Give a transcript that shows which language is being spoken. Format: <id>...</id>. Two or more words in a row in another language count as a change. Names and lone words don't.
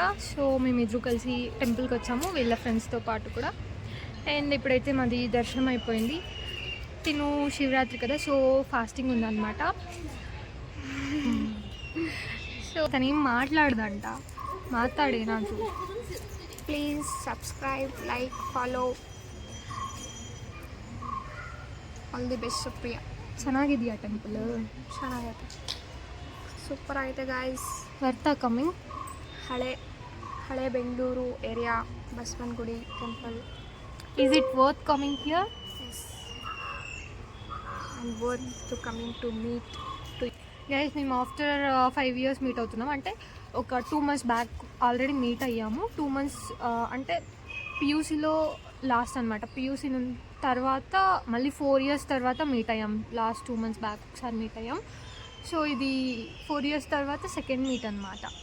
<te>సో మేమిద్దరు కలిసి టెంపుల్కి వచ్చాము వీళ్ళ ఫ్రెండ్స్తో పాటు కూడా. అండ్ ఇప్పుడైతే మాది దర్శనం అయిపోయింది. తిను శివరాత్రి కదా,</te> <en>so fasting</en> <te>ఉందన్నమాట. సో తను ఏం మాట్లాడదంట, మాట్లాడే నాకు.</te> <en>please subscribe, like, ಫಾಲೋ. all the best ಸುಪ್ರಿಯಾ.</en> <kn>ಚೆನ್ನಾಗಿದೆಯಾ ಟೆಂಪಲ್? ಚೆನ್ನಾಗೈತೆ, ಸೂಪರ್ ಆಗಿದೆ ಗಾಯ್ಸ್.</kn> <en>worth coming.</en> <kn>ಹಳೆ ಬೆಂಗಳೂರು ಏರಿಯಾ ಬಸವನಗುಡಿ ಟೆಂಪಲ್.</kn> <en>Is it worth coming here? Yes, and worth to coming to meet to guys.</en> <te>మేము</te> <en>after 5 years</en> <te>మీట్ అవుతున్నాం. అంటే ఒక</te> <en>2 months back already meet</en> <te>అయ్యాము.</te> <en>2 months</en> <te>అంటే పియూసీలో లాస్ట్ అనమాట. పియూసీ తర్వాత మళ్ళీ</te> <en>4 years</en> <te>తర్వాత మీట్ అయ్యాం.</te> <en>last 2 months back</en> <te>ఒకసారి మీట్ అయ్యాం. సో ఇది</te> <en>4 years</en> <te>తర్వాత</te> <en>second meet</en> <te>అనమాట.</te>